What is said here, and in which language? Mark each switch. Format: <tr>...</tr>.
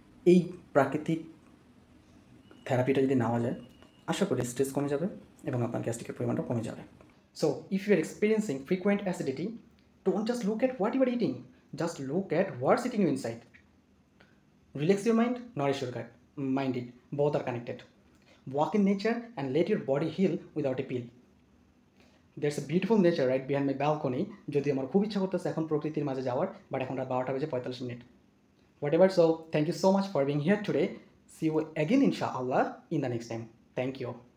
<bn>এই প্রাকৃতিক থেরাপিটা যদি নেওয়া যায়, আশা করি স্ট্রেস কমে যাবে এবং আপনার গ্যাস্ট্রিকের পরিমাণটা কমে যাবে।</bn> <en>So if you are experiencing frequent acidity, don't just look at what you are eating, just look at what's eating you inside. Relax your mind, nourish your gut. Mind it, both are connected. Walk in nature and let your body heal without a pill. There's a beautiful nature right behind my balcony.</en> <bn>যদি আমার খুব ইচ্ছা করতেছে এখন প্রকৃতির মাঝে যাওয়ার, but এখন রাত 12টা বেজে 45 minute.</bn> <en>Whatever, so thank you so much for being here today. See you again inshallah in the next time. Thank you.</en>